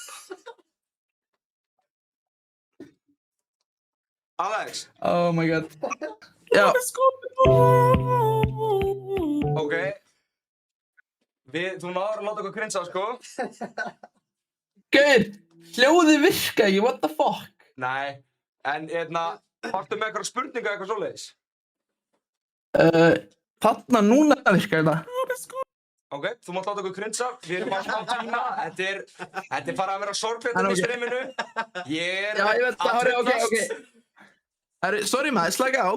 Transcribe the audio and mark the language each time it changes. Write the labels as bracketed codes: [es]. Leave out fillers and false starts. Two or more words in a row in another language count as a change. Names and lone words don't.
[en] Alex. Oh my god. [is] Já. Ok. Þú náður að láta okkur grinsa, sko. Gaur, hljóðið virka ekki, [en] what the fuck? [is] Nei, en varstu með eitthvað spurninga eitthvað svoleiðis? Þarna núna virkar þetta. Ok, þú mátt láta okkur grinsa. Við erum bara á tíma. Þetta er farið að vera sorglegt í streaminu. Já, ég veit það, ok. Sorry maður, slaka á.